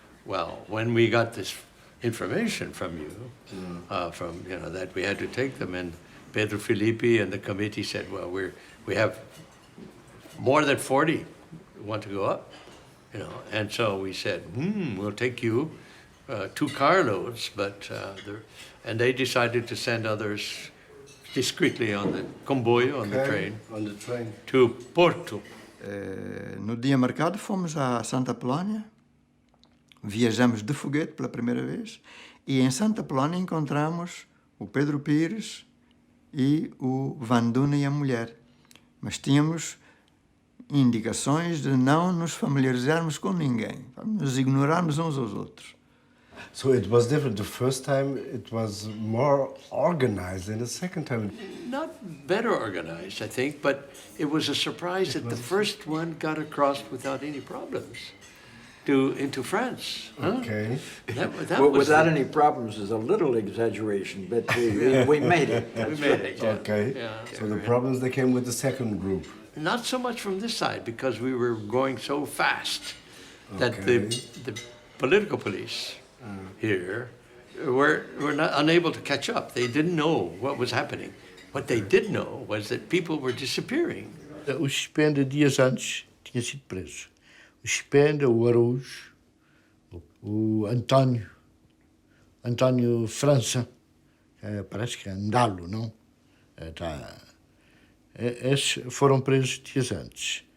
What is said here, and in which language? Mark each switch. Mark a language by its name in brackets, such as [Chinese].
[English] Well, when we got this information from you, that we had to take them, and Pedro Filippi and the committee said, well, we have more than 40 who want to go up. And so we said, we'll take you 2 carloads, and they decided to send others discreetly on the comboio, on the train, to Porto. [Portuguese] No dia marcado fomos a Santa Polónia, viajamos de foguete pela primeira vez, e em Santa Polónia encontramos o Pedro Pires e o Van Duna e a mulher. Mas tínhamos indicações de não nos familiarizarmos com ninguém, nos ignorarmos uns aos outros. [English] So it was different. The first time it was more organized than the second time. Not better organized, I think, but it was a surprise that the first one got across without any problems into France. Okay. Without any problems is a little exaggeration, but we made it. We made it, yeah. Okay. Yeah. So the problems that came with the second group. Not so much from this side, because we were going so fast that the political police here were not unable to catch up. They didn't know what was happening. What they did know was that people were disappearing. [Portuguese] O Chipenda, dias antes, tinha sido preso. O Chipenda, o Araújo, o António França, parece que é Andalo, não? Esses foram presos dias antes.